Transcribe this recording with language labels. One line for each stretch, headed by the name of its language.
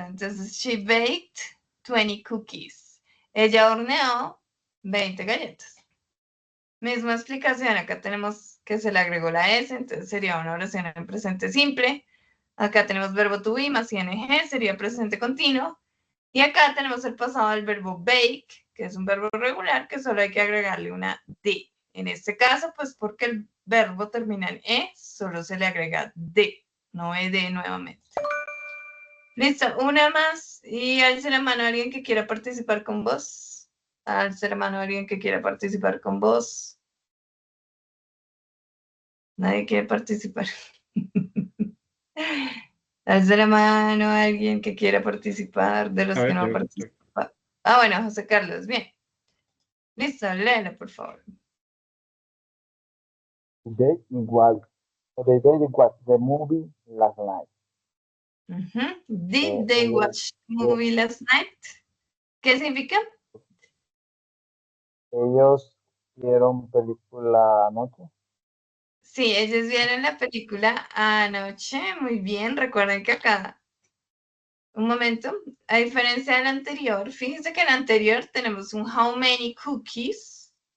Spanish: Entonces,
English: she baked 20 cookies.
Spanish: Ella horneó 20 galletas. Misma explicación. Acá tenemos que se le agregó la S, entonces sería una oración en presente simple. Acá tenemos verbo to be más ing, sería presente continuo. Y acá tenemos el pasado del verbo bake, que es un verbo regular, que solo hay que agregarle una D. En este caso, pues porque el verbo termina en E, solo se le agrega D, no ED nuevamente. Listo, una más. Y alce la mano a alguien que quiera participar con vos. Alce la mano a alguien que quiera participar con vos. Nadie quiere participar. Alce la mano a alguien que quiera participar, de los A que ver, no participan. Ah, bueno, José Carlos, bien. Listo, léelo, por favor.
English: They was the movie last night. Did they watch movie last night?
Spanish: ¿Qué significa? Ellos vieron película anoche. Sí, ellos vieron la película anoche. Muy bien. Recuerden que acá, un momento, a diferencia del anterior, fíjense que en el anterior tenemos un how many cookies.